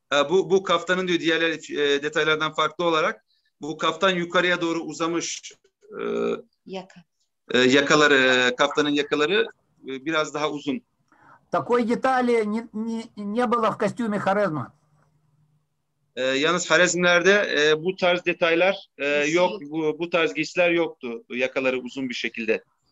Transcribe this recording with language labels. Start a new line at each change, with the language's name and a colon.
Turkish: Bu kaftanın diyor diğer detaylardan farklı olarak bu kaftan yukarıya doğru uzamış yakaları, kaftanın yakaları biraz daha uzun.
Russian: Такой детали не было в костюме Хорезма.
Turkish: Yalnız Harezmlerde bu tarz detaylar yok, bu tarz giysiler yoktu. Yakaları uzun bir şekilde.